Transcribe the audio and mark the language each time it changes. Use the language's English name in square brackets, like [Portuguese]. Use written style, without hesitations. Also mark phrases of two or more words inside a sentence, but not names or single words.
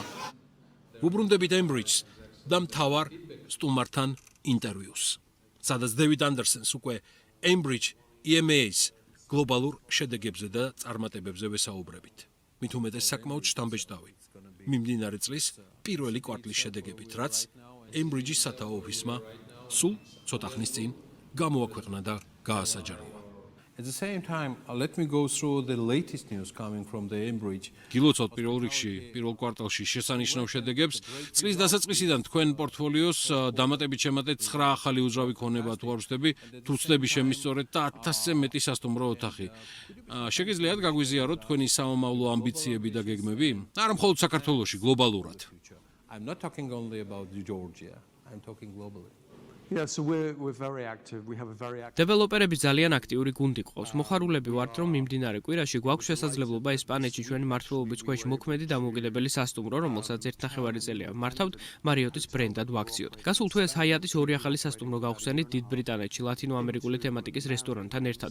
[Georgian] ვუბრუნდებით ემბრიჯს და მთავარ სტუმართან ინტერვიუს, სადაც დევიდ ანდერსონს უკვე ემბრიჯ EMEA-ის გლობალურ შედეგებზე და წარმატებებზე ვესაუბრებით. მით უმეტეს საკმაოდ შთამბეჭდავი მიმდინარე წლის პირველი კვარტლის შედეგებით, რაც ემბრიჯის სათაო ოფისმა სულ ცოტა ხნის წინ გამოაქვეყნა და გაასაჯაროვა. [English] At the same time, let me go through the latest news coming from the Embridge. [Georgian] გილოცავთ პირველ რიგში, პირველ კვარტალში შესანიშნავ შედეგებს. წლის დასაწყისიდან თქვენ პორტფოლიოს დამატებით შემატეთ 9 ახალი უძრავი ქონება თუ არ ვსწრები, თუ ვსწრები შემისწორეთ და 1000-ზე მეტი სასტუმრო ოთახი. შეგიძლიათ გაგვიზიაროთ თქვენი სამომავლო ამბიციები და გეგმები? არა მხოლოდ საქართველოში, გლობალურად. [English] I'm not talking only about Georgia. I'm talking globally. Yeah, so we're very active. We have a very active. [Georgian] დეველოპერები ძალიან აქტიური გუნდი ყავს. მოხარულები ვართ, რომ მიმდინარე კვირაში გვაქვს შესაძლებლობა ესპანეთში ჩვენი მმართველობის ქვეშ მოქმედი დამოუკიდებელი სასტუმრო, რომელსაც 1.5 წელია მართავთ, მარიოტის ბრენდად ვაქციოთ. გასულ თვეს ჰაიატის 2 ახალი სასტუმრო გავხსენით დიდ ბრიტანეთში, ლათინო-ამერიკული თემატიკის რესტორანთან ერთად.